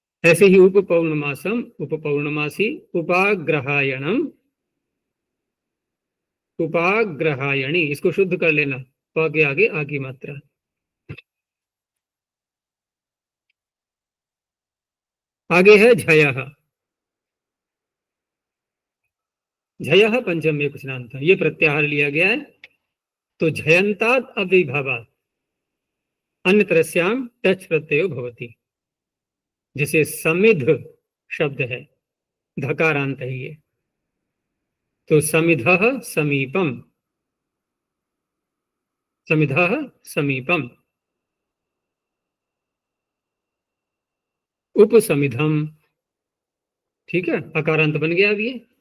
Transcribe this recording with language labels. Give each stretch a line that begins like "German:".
Hindi: ऐसे ही उपपौर्णमासम, उपपौर्णमासी, उपाग्रहायणम, उपाग्रहायणी, इसको शुद्ध कर लेना, प के आगे आ की मात्रा। आगे है झय, झय पंचम में कुछ नाम था, ये प्रत्याहार लिया गया है।
Sanskrit: तो झयंतात अव्ययीभावात् अन्यतरस्याम टच प्रत्ययो भवति।
Hindi: जैसे समिध शब्द है, धकारांत है ये, तो
Sanskrit: समिधः समीपम, समिधः समीपम,
Hindi: उपसमिधम, ठीक है, अकारांत बन गया अब ये।